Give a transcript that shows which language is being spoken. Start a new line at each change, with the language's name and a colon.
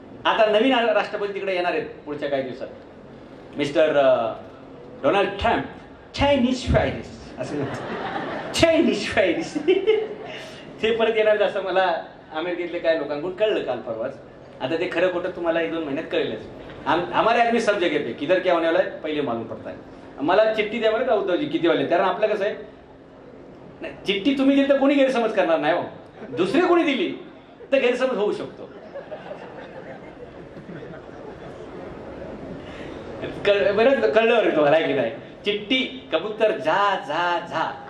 Marathi: आता नवीन राष्ट्रपती तिकडे येणार आहेत पुढच्या काही दिवसात. Mister Donald Trump. चायनीज फ्राईडीज असं चायनीज फ्राईडीज ते परत येणार असं मला अमेरिकेतले काही लोकांकडून कळलं काल परवाच. आता ते खरं खोटं तुम्हाला 1-2 महिन्यात कळेलच.
Hindi: हमारे आदमी सब जगह पे किधर क्या होने वाला है पहिले मालूम पडता है.
Marathi: मला चिठ्ठी द्या बरं का उद्धवजी किती वाले, कारण आपलं कसं आहे, चिठ्ठी तुम्ही दिली तर कोणी गैरसमज करणार नाही हो. दुसरी कोणी दिली तर गैरसमज होऊ शकतो. बरं कळलं तुम्हाला की नाही. चिठ्ठी
Hindi: कबूतर जा जा जा.